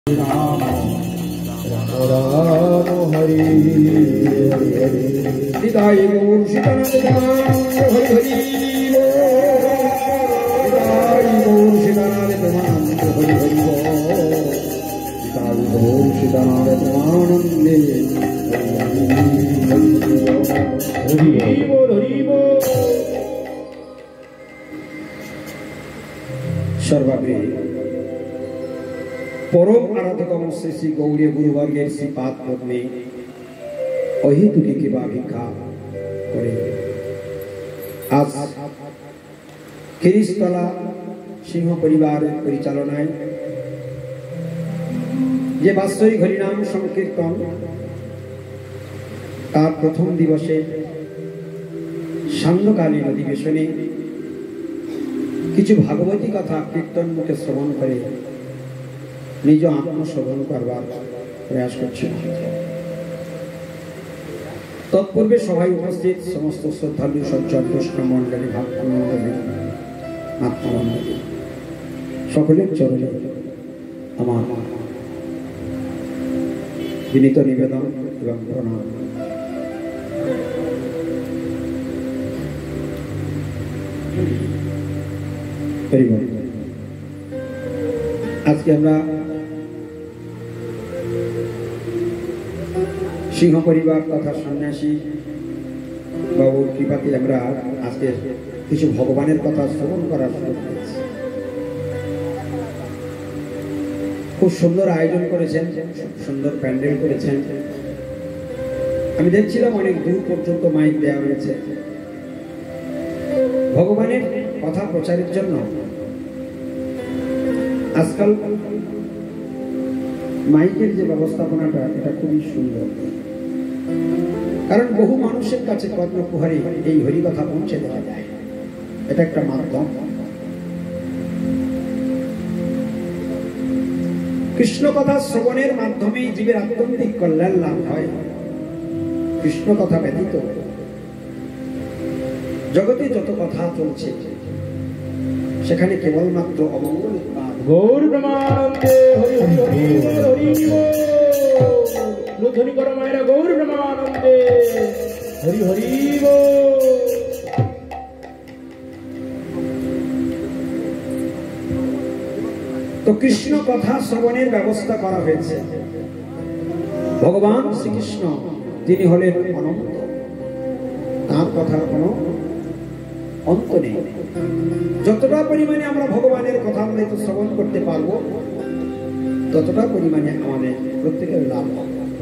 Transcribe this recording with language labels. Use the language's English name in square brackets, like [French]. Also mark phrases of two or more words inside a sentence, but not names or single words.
[Bangla] রাম রাম হরি হরি হরি হৃদয় গৌর সীতানাথ হরি হরি হৃদয় গৌর সীতানাথ হরি হরি হৃদয় গৌর সীতানাথ আনন্দে হরি বোল হরি বোল। সর্বপ্রিয় পরম আরাধ্যতম শ্রী শ্রী গৌরী গুরুবর্গের শ্রীপাদ পদ্মে অহৈতুকী কিংবা ভিক্ষা করে আজ কিরিশতলা সিংহ পরিবার পরিচালনায় যে বাৎসরিক হরিনাম সংকীর্তন তার প্রথম দিবসে সান্ধ্যকালীন অধিবেশনে কিছু ভাগবতী কথা কীর্তন মুখে শ্রবণ করে নিজ আত্মশোধন করবার প্রয়াস করছেন। তৎপূর্বে সভায় উপস্থিত সমস্ত শ্রদ্ধালু সজ্জন বৈষ্ণব মণ্ডলী ভক্তমণ্ডলী আত্মমণ্ডলী সকলের চরণে আমার বিনীত নিবেদন এবং প্রণাম। আজ কে আমরা সিংহ পরিবার তথা সন্ন্যাসী বাবুর কৃপাতে আমরা আজকে কিছু ভগবানের কথা শ্রবণ করার সুযোগ পেয়েছি। খুব সুন্দর আয়োজন করেছেন, সুন্দর প্যান্ডেল করেছেন। আমি দেখছিলাম অনেক দূর পর্যন্ত মাইক দেওয়া হয়েছে ভগবানের কথা প্রচারের জন্য। আজকাল মাইকের যে ব্যবস্থাপনাটা এটা খুবই সুন্দর, কারণ বহু মানুষের কাছে কর্ণকুহারে এই হরি কথা পৌঁছে দেওয়া যায়। এটা একটা মাধ্যম। কৃষ্ণ কথা শ্রবণের মাধ্যমে জীবের আত্যন্তিক কল্যাণ লাভ হয়। কৃষ্ণ কথা ব্যতীত জগতে যত কথা চলছে সেখানে কেবলমাত্র অমঙ্গল। গৌর ব্রহ্মানন্দে হরি হরি হরি বোল ধ্বনি করো মায়েরা গৌর ব্রহ্মানন্দে হরি হরি বোল। তো কৃষ্ণ কথা শ্রবণের ব্যবস্থা করা হয়েছে। भगवान श्रीकृष्ण তিনি হলেন অনন্ত, তার কথার কোনো অন্ত নেই। যতটা পরিমাণে আমরা ভগবানের কথা অমৃত শ্রবণ করতে পারবো ততটা পরিমাণে আমাদের প্রত্যেকের লাভ হবে।